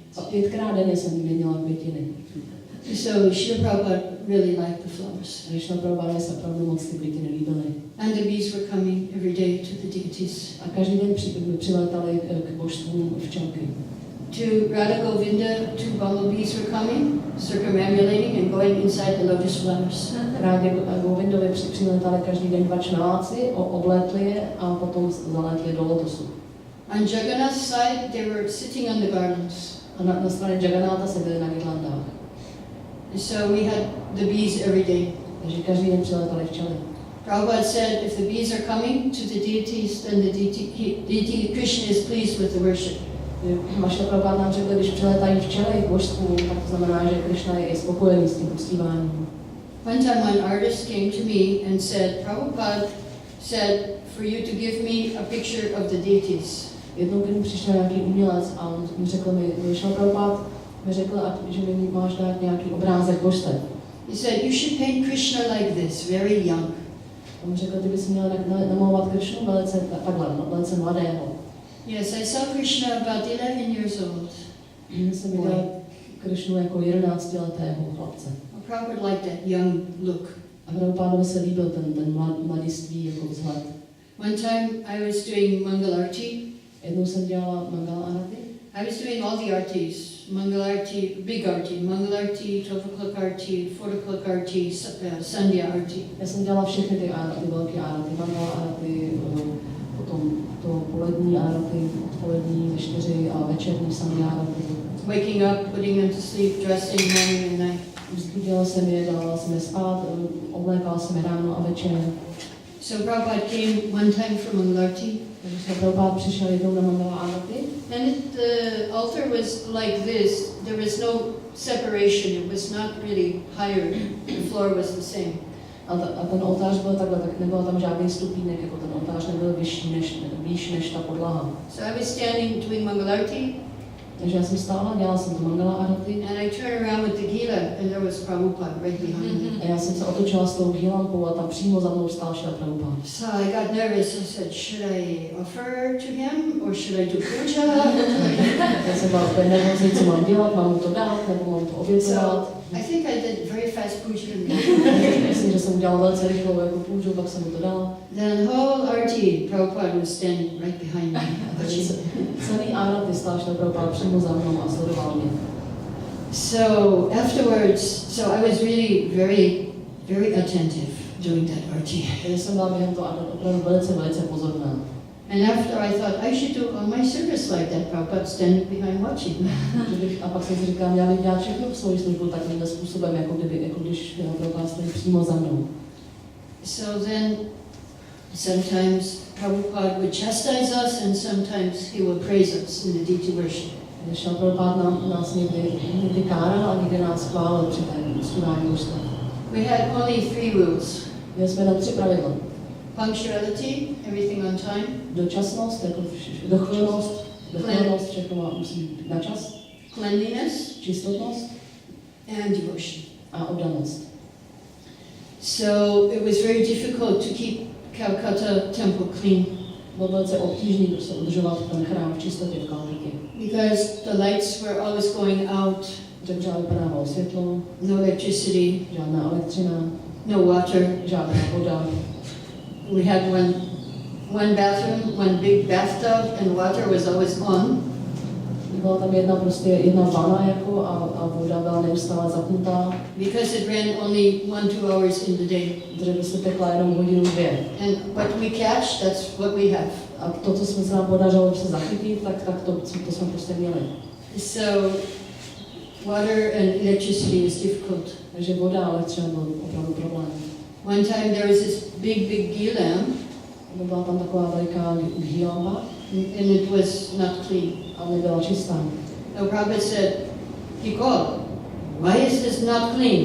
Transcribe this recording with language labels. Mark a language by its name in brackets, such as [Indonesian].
[Czech] A 5krát denně jsem měnila květiny. [English] So Srila Prabhupada really liked the flowers. [Czech] A když na Prabhupada se opravdu moc ty květiny líbily. [English] And the bees were coming every day to the deities. [Czech] A každý den přiletali k božstvům včelky. [English] To Radha Govinda, 2 bumblebees were coming, circumambulating and going inside the lotus flowers. [Czech] Rádě Govindovi přiletali každý den 2 čmeláci, oblétli je a potom zalétli do lotosu. [English] On Jagannath's side, they were sitting on the garlands. [Czech] A na straně Jagannatha seděli na girlandách. [English] So we had the bees every day. [Czech] Takže každý den přiletali včely. [English] Prabhupada said, if the bees are coming to the deities, then the deity Krishna is pleased with the worship. [Czech] Srila Prabhupada nám řekl, když přiletají včely k božstvům, tak to znamená, že Krishna je spokojený s tím uctíváním. [English] One time one artist came to me and said, Prabhupada said for you to give me a picture of the deities. [Czech] Jednou, když přišel nějaký umělec a on řekl mi, Srila Prabhupada mi řekl, že mi máš dát nějaký obrázek božstev. [English] He said, you should paint Krishna like this, very young. [Czech] On mi řekl, ty bys měl namalovat Krishnu takhle, velice mladého. [English] Yes, I saw Krishna about 11 years old. [Czech] Já jsem viděl Krishnu jako 11letého chlapce. [English] Prabhupada liked that young look. [Czech] A Prabhupádovi se líbil ten mladiství jako vzhled. [English] One time I was doing Mangal Arti. [Czech] Jednou jsem dělala Mangala Arati. [English] I was doing all the artis. Mangal Arti, big arti, Mangal Arti, 12 o'clock arti, 4 o'clock arti, Sandhya arti. [Czech] Já jsem dělala všechny ty arati, velké arati, Mangala Arati, potom to polední arati, odpolední ve 4 a večerní Sandhya arati. [English] Waking up, putting them to sleep, dressing morning and night. [Czech] Vzbudila jsem je, dala jsem je spát, oblékala jsem je ráno a večer. [English] So Prabhupada came one time from Mangal Arti. [Czech] Takže jsem Prabhupada přišel jednou na Mangala Arati. [English] And the altar was like this. There was no separation. It was not really higher. The floor was the same. [Czech] A ten oltář byl takhle, tak nebyl tam žádný stupínek, jako ten oltář nebyl výš než ta podlaha. [English] So I was standing doing Mangal Arti. [Czech] Takže já jsem stála, dělala jsem to Mangala Arati. [English] And I turned around with the gila, and there was Prabhupada right behind me. [Czech] A já jsem se otočila s tou gílampou a tam přímo za mnou stál šel Prabhupada. [English] So I got nervous. I said, should I offer to him or should I do puja? [Czech] Já jsem byla úplně nervózní, co mám dělat, mám mu to dát, nebo mám to obětovat. [English] I think I did very fast puja. [Czech] Myslím, že jsem udělala velice rychlou jako půjču, pak jsem mu to dala. [English] Then whole arti, Prabhupada was standing right behind me. [Czech] Takže celý Arati stál šel Prabhupada přímo za mnou a sledoval mě. [English] So afterwards, so I was really very attentive doing that arti. [Czech] Takže jsem byla během toho opravdu velice pozorná. [English] And after I thought I should do all my service like that, Prabhupada standing behind watching. [Czech] A pak jsem si říkala, já bych dělat všechno v svou službu takovýmhle způsobem, jako když Prabhupada stojí přímo za mnou. [English] So then, sometimes Prabhupada would chastise us, and sometimes he would praise us in the deity worship. [Czech] Když šel Prabhupada nás někdy káral a někdy nás chválil při té studání božstva. [English] We had only 3 rules. [Czech] Měli jsme na 3 pravidla. [English] Punctuality, everything on time. [Czech] Dočasnost, jako dochvilnost, všechno musí být na čas. [English] Cleanliness. [Czech] Čistotnost. [English] And devotion. [Czech] A oddanost. [English] So it was very difficult to keep Calcutta temple clean. [Czech] Bylo velice obtížné prostě udržovat ten chrám v čistotě v Kalkutě. [English] Because the lights were always going out. [Czech] Že pořád vypadávalo světlo. [English] No electricity. [Czech] Žádná elektřina. [English] No water. [Czech] Žádná voda. [English] We had one bathroom, one big bathtub, and water was always on. [Czech] Byla tam jedna vana jako a voda byla neustále zapnutá. [English] Because it ran only 1-2 hours in the day. [Czech] Protože se tekla jenom hodinu 2. [English] And what we catch, that's what we have. [Czech] A to, co jsme se nám podařilo se zachytit, tak to jsme prostě měli. [English] So water and electricity is difficult. [Czech] Takže voda a elektřina byl opravdu problém. [English] One time there was this big ghee lamp. [Czech] Byla tam taková veliká ghee lampa. [English] And it was not clean. [Czech] A nebyla čistá. [English] The Prabhupada said, Nicole, why is this not clean?